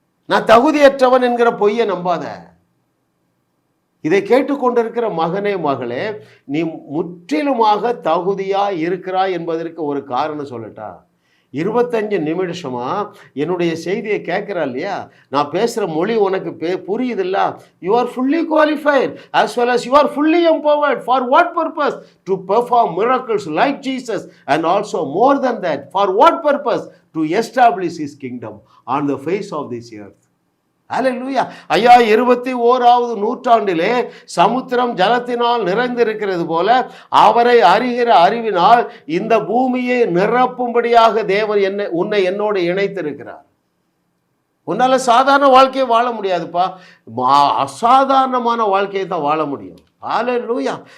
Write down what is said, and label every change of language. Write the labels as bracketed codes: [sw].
[ta] நான் தகுதியற்றவன் என்கிற பொய்யை நம்பாத. இதை கேட்டுக்கொண்டிருக்கிற மகனே மகளே, நீ முற்றிலுமாக தகுதியா இருக்கிறாய் என்பதற்கு ஒரு காரணம் சொல்லட்டா? 25 நிமிஷமா என்னுடைய செய்தியை கேட்கிறா இல்லையா? நான் பேசுகிற மொழி உனக்கு புரியுது இல்ல? [en] You are fully qualified as well as you are fully empowered. For what purpose? To perform miracles like Jesus, and also more than that. For what purpose? To establish his kingdom on the face of this earth. [ta] ஹல்லேலூயா. ஐயா, 21வது நூற்றாண்டிலே சமுத்திரம் ஜலத்தினால் நிறைந்திருக்கிறது போல அவரை அறிகிற அறிவினால் இந்த பூமியை நிரப்பும்படியாக தேவன் உன்னை என்னோடு இணைத்திருக்கிறார். உன்னால சாதாரண வாழ்க்கையை வாழ முடியாதுப்பா, அசாதாரணமான வாழ்க்கையை தான் வாழ முடியும். ஹல்லேலூயா.